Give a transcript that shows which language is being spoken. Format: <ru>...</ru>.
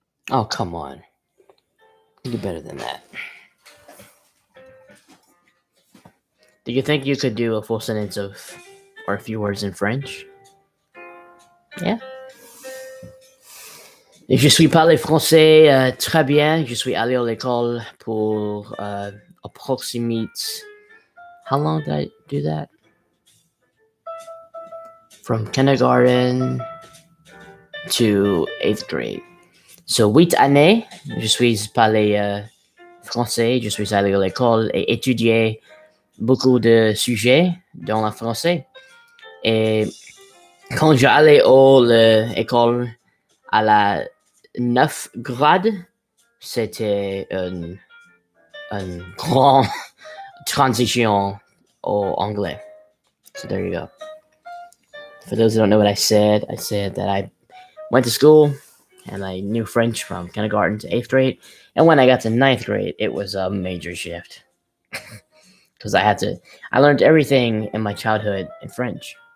<en>Oh, come on. You do better than that. Do you think you could do a full sentence or a few words in French? Yeah.</en> <fr>Je suis parlé français très bien. Je suis allé à l'école pour approximate.</fr> <en>How long did I do that? From kindergarten to 8th grade. So</en> <fr>8 années, je suis parlé français. Je suis allé à l'école et étudié beaucoup de sujets dans le français. Et quand j'allais à l'école à la 9 grade, c'était une grande transition au anglais.</fr> <en>So there you go. For those who don't know what I said that I went to school and I knew French from kindergarten to 8th grade. And when I got to 9th grade, it was a major shift. Because I learned everything in my childhood in French.</en>